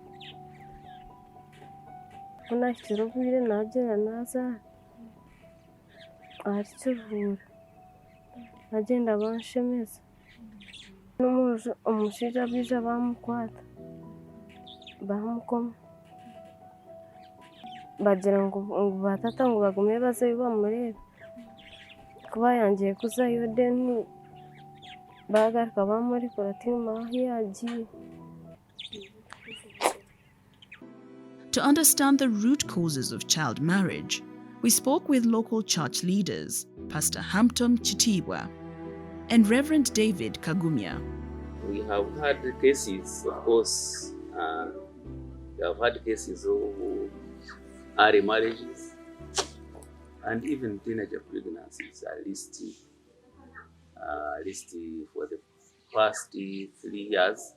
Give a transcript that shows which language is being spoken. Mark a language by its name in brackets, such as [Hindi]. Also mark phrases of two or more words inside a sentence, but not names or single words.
[Nyankole] kunashyira ubwire nagera naza ari Kiruhura agenda banshemeza omushaija bija bamukwata bamukoma bagira ngo batata ngo bagume bazayo bamurebe kuba yangiye kuzayo then bagaruka bamurikora ati mama yagiye. [English] To understand the root causes of child marriage, we spoke with local church leaders, Pastor Hampton Chitibwa and Reverend David Kagumya. We have had cases, of course, we have had cases of early marriages and even teenager pregnancies, at least for the past 3 years.